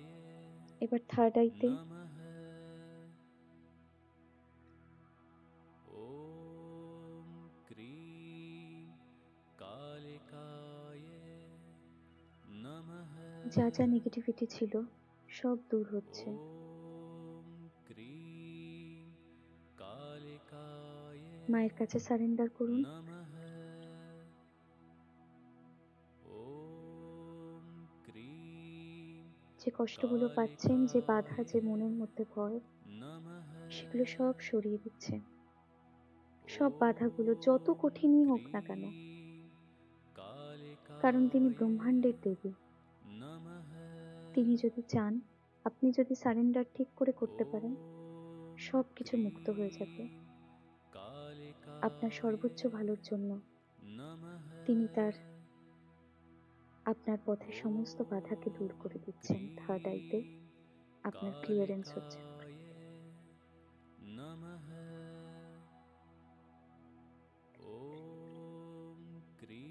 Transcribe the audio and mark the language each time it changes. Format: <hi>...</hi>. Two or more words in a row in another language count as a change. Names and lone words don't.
<bn>এবার</bn> <en>third eyeতে</en> <sa>नमः ॐ क्रीं कालिकाय नमः</sa> <bn>যা যা নেগেটিভিটি ছিল সব দূর হচ্ছে।</bn> <sa>ॐ क्रीं कालिकाय</sa> <bn>মায়ের কাছে সারেন্ডার করুন।</bn> <sa>नमः ॐ क्रीं</sa> <bn>যে কষ্টগুলো পাচ্ছেন, যে বাধা, যে মনের মধ্যে ভয়, नमः সেগুলো সব সরিয়ে দিচ্ছে। সব বাধাগুলো যত কঠিনই হোক না কেন, কারণ তিনি ব্রহ্মাণ্ডের দেবী। नमः তিনি যদি চান, আপনি যদি সারেন্ডার ঠিক করে করতে পারেন, সব কিছু মুক্ত হয়ে যাবে। আপনার সর্বোচ্চ ভালোর জন্য नमः তিনি তার আপনার পথে সমস্ত বাধাকে দূর করে দিচ্ছেন।</bn> <en>third eyeতে</en> <bn>আপনার ক্লিয়ারেন্স হচ্ছে।</bn> <sa>नमः ॐ</sa>